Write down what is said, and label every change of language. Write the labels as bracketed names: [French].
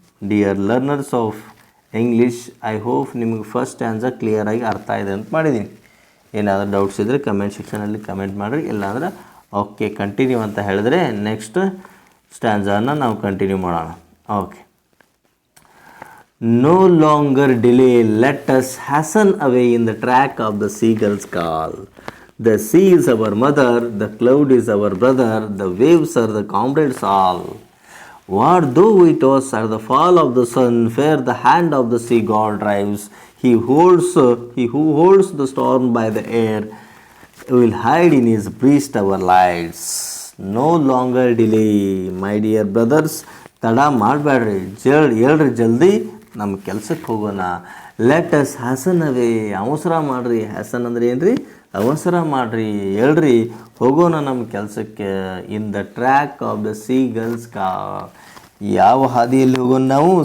[English] dear learners of English, I hope [Kannada] ನಿಮಗೆ first ಸ್ಟ್ಯಾನ್ಜಾ ಕ್ಲಿಯರಾಗಿ ಅರ್ಥ ಇದೆ ಅಂತ ಮಾಡಿದ್ದೀನಿ. ಏನಾದರೂ ಡೌಟ್ಸ್ ಇದ್ದರೆ ಕಮೆಂಟ್ ಸೆಕ್ಷನಲ್ಲಿ ಕಮೆಂಟ್ ಮಾಡಿರಿ, ಇಲ್ಲಾಂದ್ರೆ ಓಕೆ ಕಂಟಿನ್ಯೂ ಅಂತ ಹೇಳಿದ್ರೆ ನೆಕ್ಸ್ಟ್ ಸ್ಟ್ಯಾನ್ಜಾನ ನಾವು ಕಂಟಿನ್ಯೂ ಮಾಡೋಣ. [English] Okay. No longer delay, let us hasten away in the track of the seagull's call. The sea is our mother, the cloud is our brother, the waves are the comrades all. What though we toss at the fall of the sun, where the hand of the sea god drives, he who holds the storm by the air will hide in his breast our lights. No longer delay, my dear brothers, [Kannada] ತಡ ಮಾಡಬೇಡ್ರಿ, ಹೇಳ್ರಿ ಜಲ್ದಿ ನಮ್ಮ ಕೆಲಸಕ್ಕೆ ಹೋಗೋಣ. [English] let us hasten away, [Kannada] ಅವಸರ ಮಾಡಿರಿ. Hasn't ಅಂದರೆ ಏನು ರೀ? ಅವಸರ ಮಾಡಿರಿ, ಹೇಳ್ರಿ ಹೋಗೋಣ ನಮ್ಮ ಕೆಲಸಕ್ಕೆ. [English] in the track of the seagulls [Kannada] ಯಾವ ಹಾದಿಯಲ್ಲಿ ಹೋಗೋಣ ನಾವು?